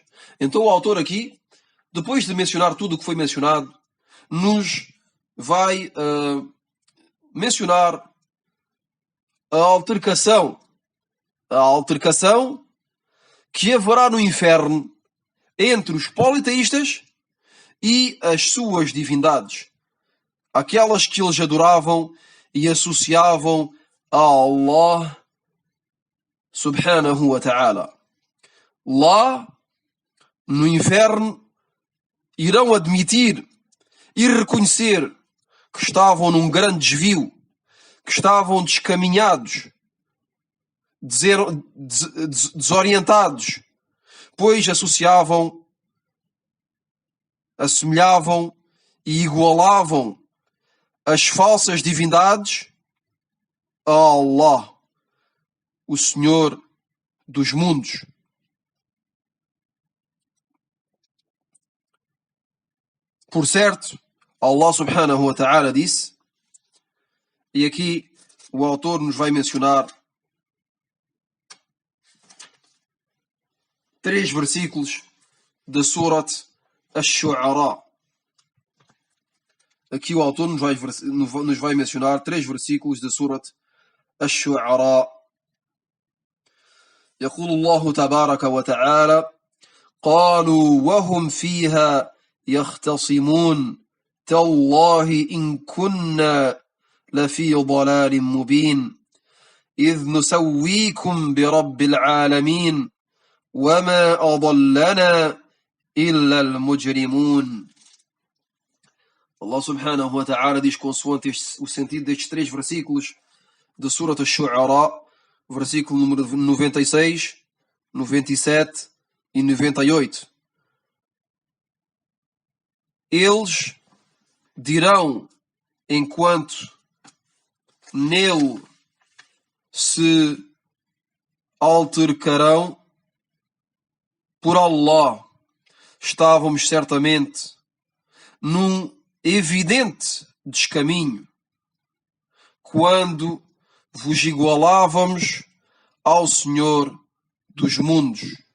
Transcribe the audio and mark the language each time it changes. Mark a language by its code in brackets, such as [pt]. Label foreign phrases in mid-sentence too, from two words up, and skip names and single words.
[pt] Então o autor aqui, depois de mencionar tudo o que foi mencionado, nos vai mencionar a altercação que haverá no inferno entre os politeístas e as suas divindades, aquelas que eles adoravam e associavam a Allah [ar] سبحانه وتعالى. [pt] Lá no inferno irão admitir e reconhecer que estavam num grande desvio, que estavam descaminhados, desorientados, pois assemelhavam e igualavam as falsas divindades a Allah, o Senhor dos mundos. Por certo, Allah [ar] سبحانه وتعالى [pt] disse, e aqui o autor nos vai mencionar 3 versículos da Surat Ash-Shu'ara. Aqui o autor nos vai mencionar 3 versículos da Surat Ash-Shu'ara. [ar] يقول الله تبارك وتعالى: قالوا وهم فيها يختصمون تالله إن كنا لفي ضلال مبين إذ نسويكم برب العالمين وما أضلنا إلا المجرمون. [pt] Allah [ar] سبحانه وتعالى [pt] diz consoante o sentido destes 3 versículos da Surat Ash-Shu'ara, versículo número 96, 97 e 98. Eles dirão, enquanto nele se altercarão, por Allah, estávamos certamente num evidente descaminho quando vos igualávamos ao Senhor dos mundos,